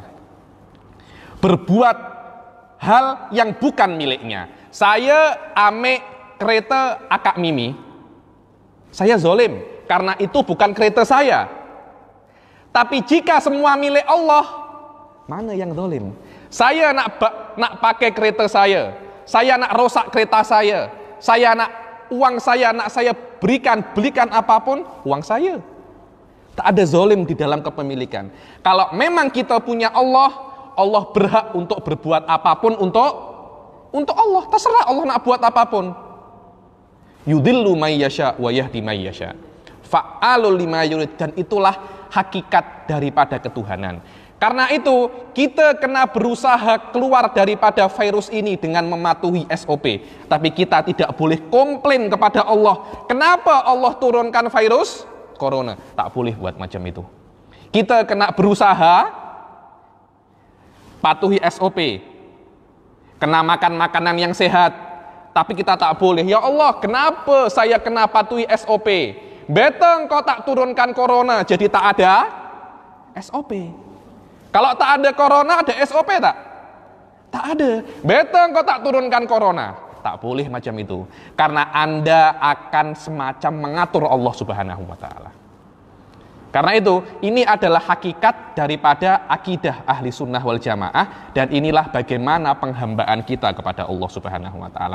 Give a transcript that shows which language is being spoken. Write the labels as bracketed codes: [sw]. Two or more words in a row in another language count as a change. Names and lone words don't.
[ms] Berbuat hal yang bukan miliknya. Saya ame kereta akak Mimi, saya zolim karena itu bukan kereta saya. Tapi jika semua milik Allah, mana yang zolim? Saya nak pakai kereta saya nak rosak kereta saya nak uang saya nak saya belikan apapun, uang saya. Tak ada zolim di dalam kepemilikan. Kalau memang kita punya Allah, Allah berhak untuk berbuat apapun untuk Allah. Terserah Allah nak buat apapun. [ar] يضل من يشاء ويهدي من يشاء. فعال لما يريد, [ms] dan itulah hakikat daripada ketuhanan. Karena itu kita kena berusaha keluar daripada virus ini dengan mematuhi SOP. Tapi kita tidak boleh komplain kepada Allah. Kenapa Allah turunkan virus corona? Tak boleh buat macam itu. Kita kena berusaha patuhi SOP. Kena makan makanan yang sehat. Tapi kita tak boleh, ya Allah kenapa saya kena patuhi SOP? Beteng kau tak turunkan corona, jadi tak ada SOP. Kalau tak ada corona, ada SOP tak? Tak ada. Beteng kau tak turunkan corona. Tak boleh macam itu. Karena Anda akan semacam mengatur Allah [ar] سبحانه وتعالى. [ms] Karena itu, ini adalah hakikat daripada akidah [ar] أهل السنة والجماعة. [ms] Dan inilah bagaimana penghambaan kita kepada Allah [ar] سبحانه وتعالى.